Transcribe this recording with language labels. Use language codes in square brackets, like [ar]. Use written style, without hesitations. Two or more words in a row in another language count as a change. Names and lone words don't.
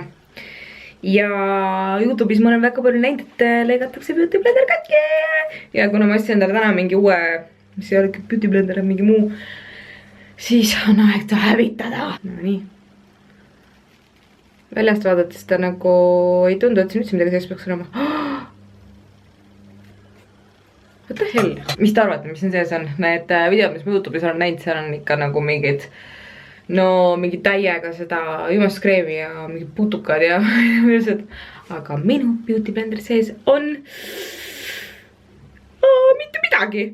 [et] Ja YouTube'is ma olen väga palju näinud, et lõigatakse beauty blender katki. Ja kuna ma ostsin endale täna mingi uue, mis ei ole beauty blender, mingi muu, siis on aeg ta hävitada. No nii. Väljast vaadates ta nagu ei tundu, et siin üldse midagi sees peaks olema. [en] What the hell? [et] Mis te arvate, mis siin sees on? Need videod, mis ma YouTube'is olen näinud, seal on ikka nagu mingid, no mingi täiega seda jumaskreemi ja mingid putukad ja millised. Aga minu beauty blender sees on mitte midagi.